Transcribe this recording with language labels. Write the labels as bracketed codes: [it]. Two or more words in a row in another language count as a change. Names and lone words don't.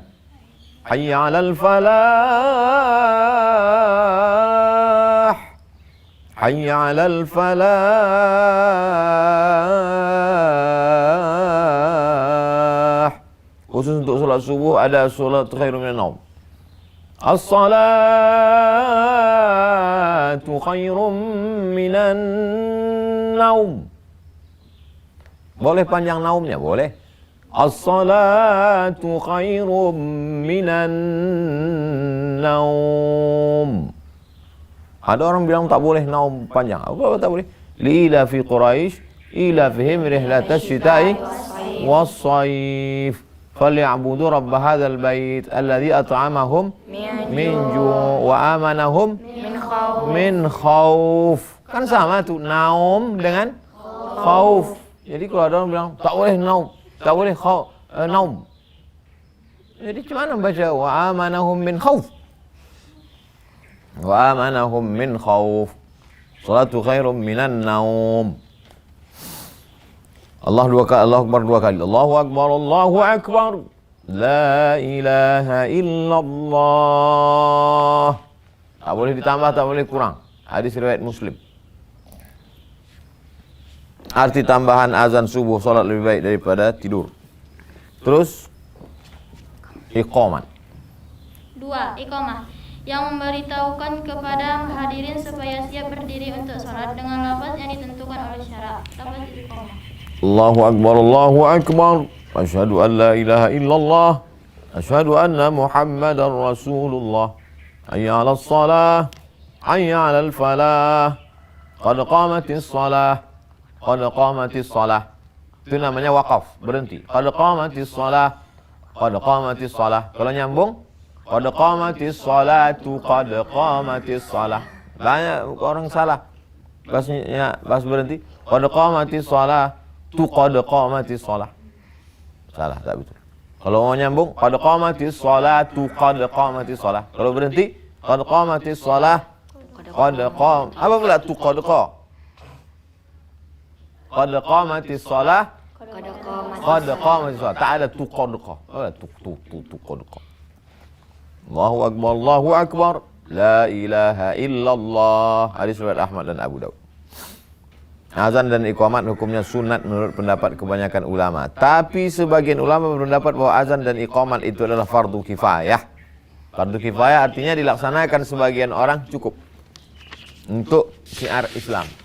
[ar] حي على الفلاح. حي على الفلاح. [id] Khusus untuk solat subuh ada solat [ar] خير من النوم. الصلاة خير من النوم. [id] Boleh panjang naumnya, boleh. [ar] الصلاة خير من النوم. [id] Ada orang bilang tak boleh naum panjang. Apa tak boleh? [ar] لإيلاف قريش إيلافهم رحلة الشتاء والصيف فليعبدوا رب هذا البيت الذي أطعمهم من جوع وآمنهم من خوف. [id] Kan sama tuh naum dengan khauf. Jadi kalau ada orang bilang tak boleh naum, tak boleh naum. Jadi gimana baca [ar] وآمنهم من خوف? وآمنهم من خوف. الصلاة خير من النوم. الله أكبر 2 kali. الله أكبر، الله أكبر. لا إله إلا الله. [id] Tak boleh ditambah, tak boleh kurang. Hadis riwayat Muslim. Arti tambahan azan subuh, salat lebih baik daripada tidur. Terus iqamat. 2. Iqamah, yang memberitahukan kepada hadirin supaya siap berdiri untuk salat dengan lafaz yang ditentukan oleh syarak. Lafaz iqamah. [ar] الله أكبر، الله أكبر. أشهد أن لا إله إلا الله. أشهد أن محمدا رسول الله. حي على الصلاة. حي على الفلاح. قد قامت الصلاة. قد قامت الصلاة. [id] Itu namanya waqaf, berhenti. [ar] قد قامت الصلاة. قد قامت الصلاة. [id] Kalau nyambung, [ar] قد قامت الصلاة، قد قامت الصلاة. [id] Banyak orang salah. Pas berhenti, [ar] قد قامت الصلاة، tu قد قامت الصلاة. [id] Salah, tak betul. Kalau mau nyambung, [ar] قد قامت الصلاة، قد قامت الصلاة. [id] Kalau berhenti, [ar] قد قامت الصلاة، قد قام. [id] Apa pula tu [ar] قد قا? قد قامت الصلاة، قد قامت الصلاة. [id] Tak ada tu [ar] قد قا. [id] Ada tu [ar] قد قا. الله أكبر، الله أكبر. لا إله إلا الله. [id] Hadis riwayat Ahmad dan Abu Daud. Azan dan iqamat hukumnya sunat menurut pendapat kebanyakan ulama. Tapi sebagian ulama berpendapat bahwa azan dan iqamat itu adalah fardu kifayah. Fardu kifayah artinya dilaksanakan sebagian orang cukup untuk syiar Islam.